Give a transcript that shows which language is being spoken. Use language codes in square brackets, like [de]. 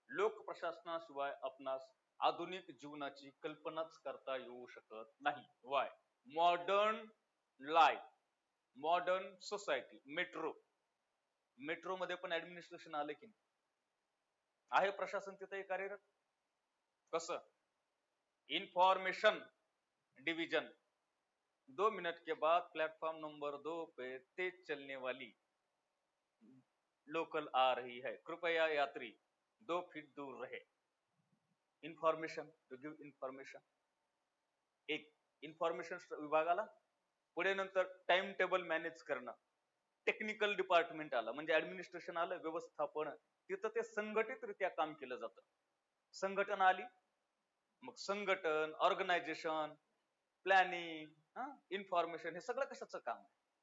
[mr] लोक प्रशासनाशिवाय आपणास आधुनिक जीवनाची कल्पनाच करता येऊ शकत नाही. Y? Modern life, modern society, metro मध्ये पण ऍडमिनिस्ट्रेशन आले की आहे प्रशासन तिथे कार्यरत. कसं? [hi] इंफॉर्मेशन डिवीजन, 2 मिनट के बाद प्लेटफॉर्म नंबर 2 पे तेज चलने वाली लोकल आ रही है, कृपया यात्री 2 फीट दूर रहे. [mr] Information, [en] To give information. [mr] एक इन्फॉर्मेशन विभागाला. पुढे नंतर टाइम टेबल मॅनेज करणं, टेक्निकल डिपार्टमेंट आलं म्हणजे ऍडमिनिस्ट्रेशन आलं, व्यवस्थापन. तिथं ते संघटितरित्या काम केलं जातं. संघटन आली, मग संघटन, ऑर्गनायझेशन, प्लॅनिंग, इन्फॉर्मेशन, हे सगळं कशाचं काम आहे?